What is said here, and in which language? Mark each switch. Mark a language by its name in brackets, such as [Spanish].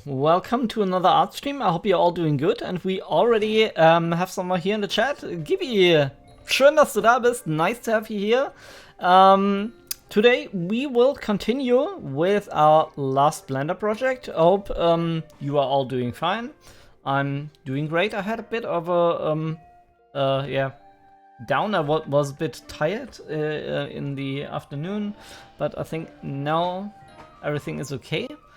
[English] Welcome to another art stream. I hope you're all doing good and we already have someone here in the chat. [German] Gibi, schön, dass du da bist. [English] Nice to have you here. Today we will continue with our last Blender project. I hope you are all doing fine. I'm doing great. I had a bit of a down. I was a bit tired in the afternoon, but I think now everything is okay.